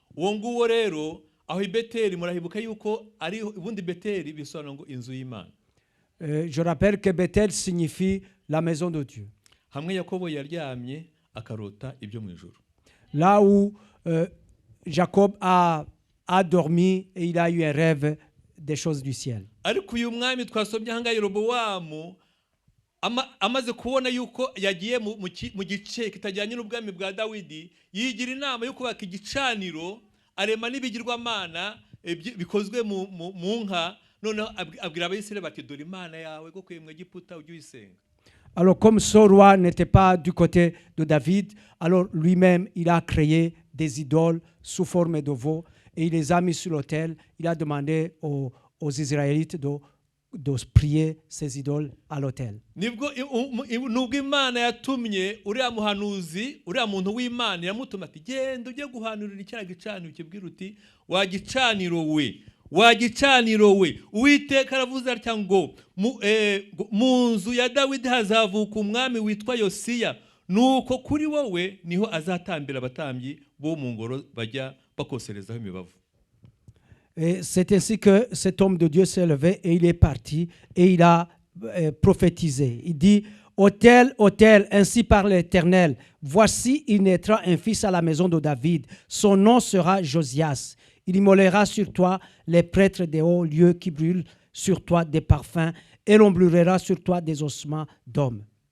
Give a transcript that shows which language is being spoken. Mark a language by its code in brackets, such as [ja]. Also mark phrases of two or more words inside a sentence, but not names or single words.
[fr] Je rappelle que Bethel signifie la maison de Dieu. Là où Jacob a dormi et il a eu un rêve des choses du ciel. [rw] amaze kubona yuko yagiye mu gice kitajyanye n'ubwami bwa Dawidi, yigira inama yo kubaka igicaniro, arema n'ibigirwamana bikozwe mu nka, noneho abwira Abayisiraheli bati dore imana yawe go kwemwe Egiputa ujye uyisenga. [fr] Alors comme ce roi n'était pas du côté de David, alors lui-même il a créé des idoles sous forme de veau et il les a mis sur l'autel. Il a demandé aux Israélites de prier ces idoles à l'autel. [rw] Nubwo Imana yatumye uriya muhanuzi, uriya muntu w'Imana yamutuma ati genda ujye guhanurira icyaha gicaniro ukibwira uti wagicaniro we Uwiteka aravuze atya ngo mu nzu ya Dawidi hazavuka umwami witwa Yosiya, nuko kuri wowe niho azatambira abatambyi bo mu ngoro bajya bakoserezaho imibavu. [fr] Et c'est ainsi que cet homme de Dieu s'est levé et il est parti et il a prophétisé. Il dit, autel, autel, ainsi parle l'Éternel, voici il naîtra un fils à la maison de David, son nom sera Josias. Il immolera sur toi les prêtres des hauts lieux qui brûlent sur toi des parfums et l'on brûlera sur toi des ossements d'hommes.